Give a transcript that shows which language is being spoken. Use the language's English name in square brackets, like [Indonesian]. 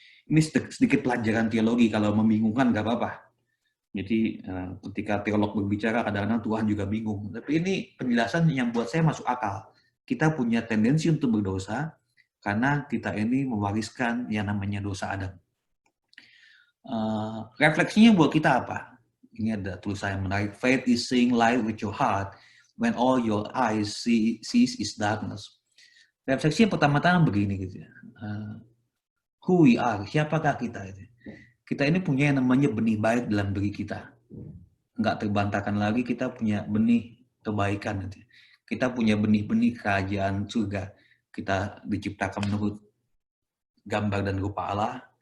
[Indonesian] Ini sedikit pelajaran teologi, kalau membingungkan nggak apa-apa. Jadi ketika teolog berbicara, kadang-kadang Tuhan juga bingung. Tapi ini penjelasan yang buat saya masuk akal. Kita punya tendensi untuk berdosa, karena kita ini mewariskan yang namanya dosa Adam. Refleksinya buat kita apa? Ini ada tulisan yang menarik. [English] Faith is seeing light with your heart when all your eyes sees is darkness. [Indonesian] Refleksi yang pertama-tama begini gitu ya. [English] Who we are, [Indonesian] siapakah kita itu? Kita ini punya yang namanya benih baik dalam diri kita. Enggak terbantahkan lagi, kita punya benih kebaikan. Gitu. Kita punya benih-benih kerajaan surga. Kita diciptakan menurut gambar dan rupa Allah.